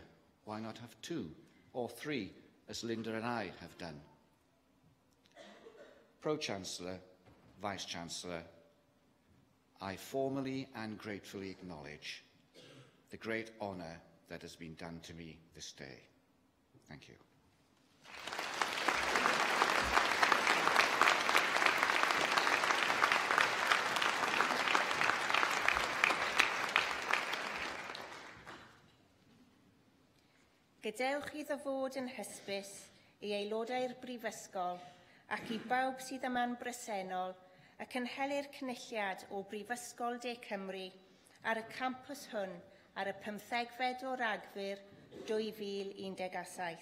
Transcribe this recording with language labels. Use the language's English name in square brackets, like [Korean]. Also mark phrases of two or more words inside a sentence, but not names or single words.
[English] Why not have 2 or 3, as Linda and I have done? Pro-Chancellor, Vice-Chancellor, I formally and gratefully acknowledge the great honour that has been done to me this day. Thank you. [Welsh] Gadewch iddo fod yn hysbys i aelodau'r Brifysgol ac i bawb sydd yma'n bresennol y cynhelir cynulliad o Brifysgol De Cymru ar y campws hwn ar y 15fed o Ragfyr 2017.